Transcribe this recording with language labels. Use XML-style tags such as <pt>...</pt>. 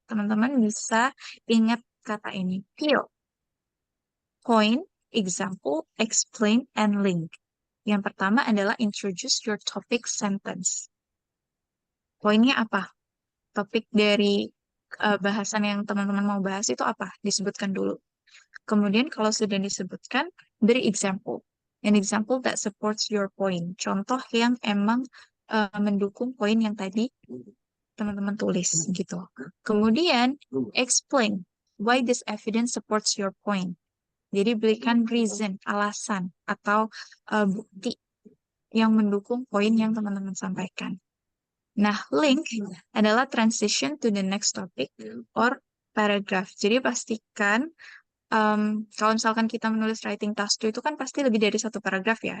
<id>Teman-teman bisa ingat kata ini. Peel. Point, example, explain, and link. Yang pertama adalah</id> <en>introduce your topic sentence.</en> <id>Poinnya apa? Topik dari bahasan yang teman-teman mau bahas itu apa? Disebutkan dulu. Kemudian kalau sudah disebutkan, beri example.</id> <en>An example that supports your point.</en> <id>Contoh yang emang mendukung poin yang tadi teman-teman tulis gitu. Kemudian</id> <en>explain why this evidence supports your point.</en> <id>Jadi berikan reason, alasan atau bukti yang mendukung poin yang teman-teman sampaikan.</id> <en>Nah, link adalah transition to the next topic or paragraph.</en> <id>Jadi pastikan kalau misalkan kita menulis writing task 2 itu kan pasti lebih dari satu paragraf ya.</id>